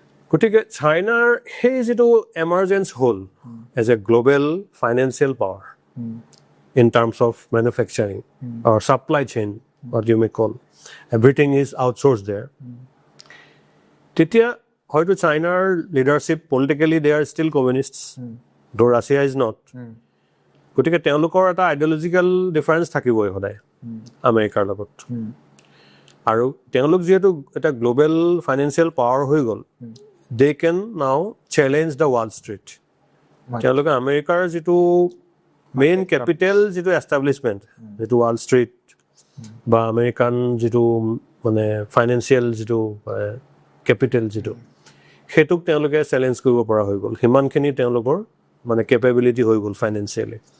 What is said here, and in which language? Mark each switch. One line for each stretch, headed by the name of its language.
Assamese: গতিকে চাইনাৰ সেই যিটো এমাৰ্জেঞ্চ হ'ল as a global financial power in terms of manufacturing or supply chain
English: what you may call everything is outsourced there
Assamese: তেতিয়া হয়তো চাইনাৰ leadership politically
English: they are still communists though Russia is not
Assamese: গতিকে তেওঁলোকৰ এটা আইডিঅলজিকেল ডিফাৰেঞ্চ থাকিবই সদায় আমেৰিকাৰ লগত আৰু তেওঁলোক যিহেতু এটা গ্ল'বেল ফাইনেন্সিয়েল পাৱাৰ হৈ গ'ল
English: they can now challenge the Wall Street.
Assamese: তেওঁলোকে আমেৰিকাৰ যিটো মেইন কেপিটেল যিটো এষ্টাব্লিছমেণ্ট যিটো ৱাল ষ্ট্ৰীট বা আমেৰিকান যিটো মানে ফাইনেন্সিয়েল যিটো কেপিটেল যিটো সেইটোক তেওঁলোকে চেলেঞ্জ কৰিব পৰা হৈ গ'ল সিমানখিনি তেওঁলোকৰ মানে কেপেবিলিটি হৈ গ'ল ফাইনেন্সিয়েলি